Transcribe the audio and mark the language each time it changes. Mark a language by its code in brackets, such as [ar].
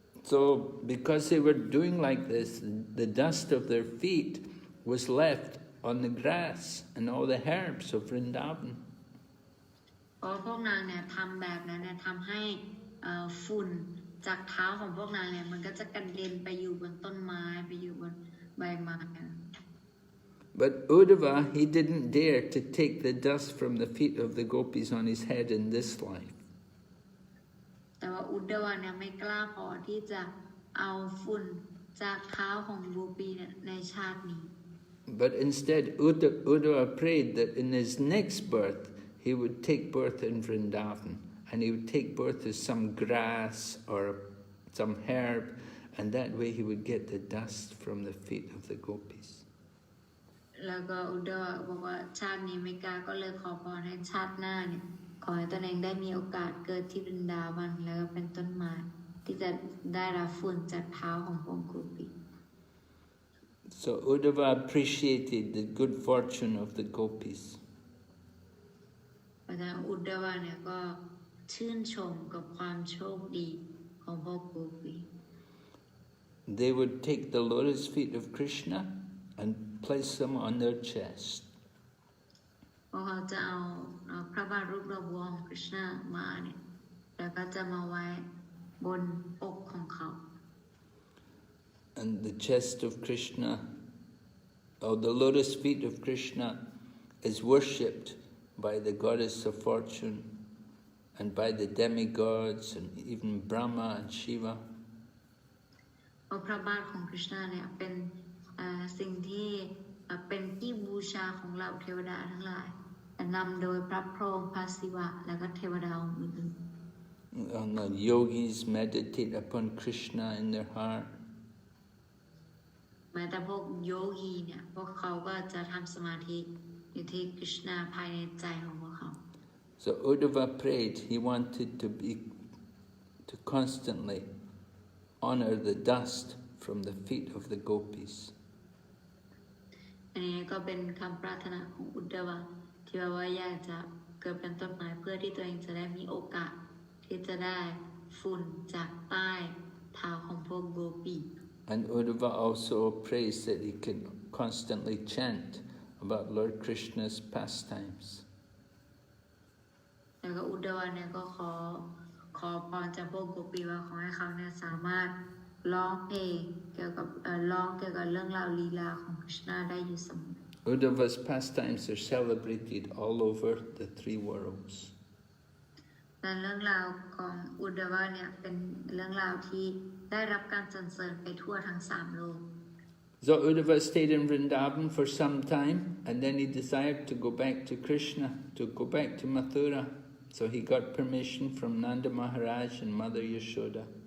[en] So because they were doing like this, the dust of their feet was left on the grass and all the herbs of Vrindavan. [th] เพราะพวกนางเนี่ยทำแบบนั้นเนี่ยทำให้ฝุ่นจากเท้าของพวกนางเนี่ยมันก็จะกระเด็นไปอยู่บนต้นไม้ไปอยู่บนใบไม้ [en] But Uddhava, he didn't dare to take the dust from the feet of the gopis on his head in this life. [th] แต่ว่าอุดดาวเนี่ยไม่กล้าพอที่จะเอาฝุ่นจากเท้าของโกปีเนี่ยในชาตินี้ [en] But instead, Uddhava prayed that in his next birth, he would take birth in Vrindavan, and he would take birth as some grass or some herb, and that way he would get the dust from the feet of the gopis. [th] แล้วก็อุดดาวบอกว่าชาตินี้ไม่กล้าก็เลยขอพรให้ชาติหน้าเนี่ยขอให้ตนเองได้มีโอกาสเกิดที่วรินดาวันแล้วก็เป็นต้นไม้ที่จะได้รับฝุ่นจากเท้าของพวกโกปี [en] So Uddhava appreciated the good fortune of the gopis. [th] เพราะฉะนั้นอุดดาวเนี่ยก็ชื่นชมกับความโชคดีของพวกโกปี [en] They would take the lotus feet of Krishna and place them on their chest. [th] พวกเขาจะเอาพระบาทรูปดอกบัวของคริชนามาเนี่ยแล้วก็จะมาไว้บนอกของเขา [en] And the chest of Krishna, or the lotus feet of Krishna, is worshipped by the goddess of fortune and by the demigods and even Brahma and Shiva. [th] เพราะพระบาทของคริชนาเนี่ยเป็นสิ่งที่เป็นที่บูชาของเหล่าเทวดาทั้งหลายนำโดยพระพรหมพระศิวะและก็เทวดาองค์อื่น [en] And the yogis meditate upon Krishna in their heart. [th] แม้แต่พวกโยกีเนี่ยพวกเขาก็จะทำสมาธิอยู่ที่คริชนาภายในใจของพวกเขา [en] So Uddhava prayed, he wanted to constantly honor the dust from the feet of the gopis. [th] อันนี้ก็เป็นคำปรารถนาของอุดดาวที่ว่าอยากจะเกิดเป็นต้นไม้เพื่อที่ตัวเองจะได้มีโอกาสที่จะได้ฝุ่นจากใต้เท้าของพวกโกปี [en] And Uddhava also prays that he can constantly chant about Lord Krishna's pastimes. [th] แล้วก็อุดดาวเนี่ยก็ขอพรจากพวกโกปีว่าขอให้เขาเนี่ยสามารถร้องเพลงเกี่ยวกับเรื่องราวลีลาของคริชนาได้อยู่เสมอ [en] Uddhava's pastimes are celebrated all over the three worlds. [th] และเรื่องราวของอุดดาวเนี่ยเป็นเรื่องราวที่ได้รับการสรรเสริญไปทั่วทั้ง3โลก [en] So Uddhava stayed in Vrindavan for some time, and then he desired to go back to Krishna, to go back to Mathura. So he got permission from Nanda Maharaj and Mother Yashoda.